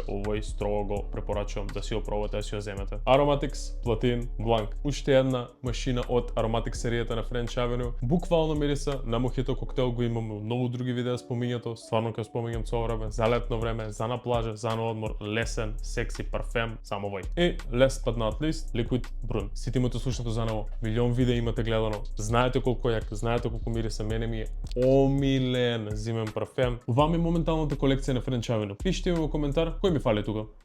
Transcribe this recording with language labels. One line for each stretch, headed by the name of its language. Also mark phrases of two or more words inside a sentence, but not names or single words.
Macedonian: Овој строго го препорачувам да си го пробате, да си го земете. Aromatics Platin Blanc. Уште една машина од Aromatics серијата на French Avenue. Буквално мириса на мохито коктел, го имаме многу други видеа спомињато, стварно ќе спомињам со време, за летно време, за на плажа, за на одмор, лесен, секси парфем, само овој.
English: И last but not least, Liquid Brun.
Macedonian: Сите имате слушнато за него, милион видеа имате гледано, знаете колку јак, знаете колку мириса, мене ми е омилен зимен парфем. Ова ми е моменталната колекција на French Avenue. Пишете ми во коментар кој ми фали тука.